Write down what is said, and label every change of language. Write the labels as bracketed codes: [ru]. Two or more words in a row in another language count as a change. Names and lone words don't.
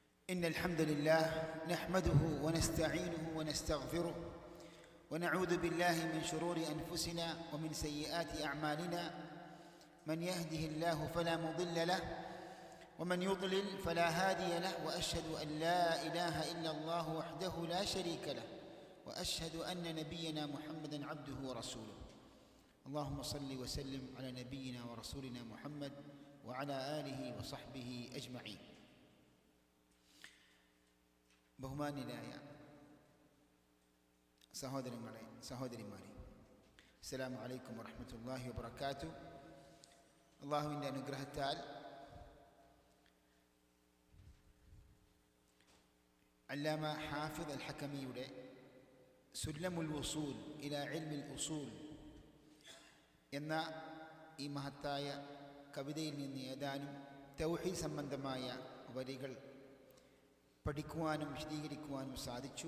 [ar] إن الحمد لله نحمده ونستعينه ونستغفره ونعوذ بالله من شرور أنفسنا ومن سيئات أعمالنا من يهده الله فلا مضل له ومن يضلل فلا هادي له وأشهد أن لا إله إلا الله وحده لا شريك له وأشهد أن نبينا محمدا عبده ورسوله اللهم صل وسلم على نبينا ورسولنا محمد وعلى آله وصحبه أجمعين. [ml] ബഹുമാന്യരായ സഹോദരങ്ങളെ, സഹോദരിമാരെ, [ar] السلام عليكم ورحمة الله وبركاته. [ml] അള്ളാഹുവിൻ്റെ അനുഗ്രഹത്താൽ അല്ലാമ ഹാഫിദ് അൽ ഹക്കമിയുടെ സുല്ലമുൽ ഉസൂൽ ഇലാ ഇൽമിൽ ഉസൂൽ എന്ന ഈ മഹത്തായ കവിതയിൽ നിന്ന് ഏതാനും തൗഹീദ് സംബന്ധമായ വരികൾ പഠിക്കുവാനും വിശദീകരിക്കുവാനും സാധിച്ചു.